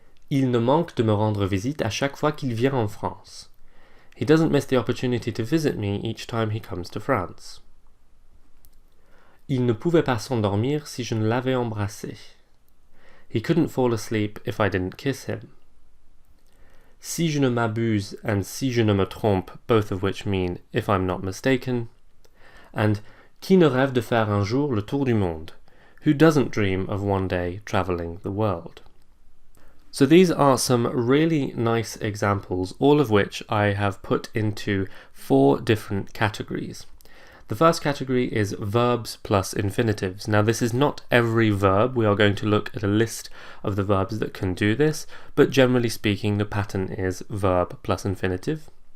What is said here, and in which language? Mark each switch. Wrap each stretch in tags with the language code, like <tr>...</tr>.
<fr>Il ne manque de me rendre visite à chaque fois qu'il vient en France.</fr> <en>He doesn't miss the opportunity to visit me each time he comes to France.</en> <fr>Il ne pouvait pas s'endormir si je ne l'avais embrassé.</fr> <en>He couldn't fall asleep if I didn't kiss him.</en> <fr>Si je ne m'abuse and si je ne me trompe,</fr> <en>both of which mean if I'm not mistaken.</en> <fr>And qui ne rêve de faire un jour le tour du monde?</fr> <en>Who doesn't dream of one day travelling the world? So these are some really nice examples, all of which I have put into 4 different categories. The first category is verbs plus infinitives. Now this is not every verb, we are going to look at a list of the verbs that can do this, but generally speaking the pattern is verb plus infinitive.</en>